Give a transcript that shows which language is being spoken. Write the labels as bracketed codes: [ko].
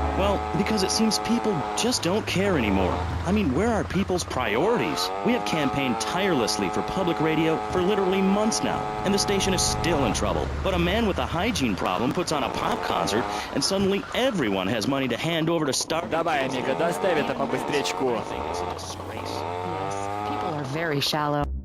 [en] Well, because it seems people just don't care anymore. I mean, where are people's priorities? We have campaigned tirelessly for public radio for literally months now, and the station is still in trouble. But a man with a hygiene problem puts on a pop concert, and suddenly everyone has money to hand over to Star... [ru] Давай, Амиго, доставь это побыстречку. [en] I think it's a disgrace. Yes, people are very shallow.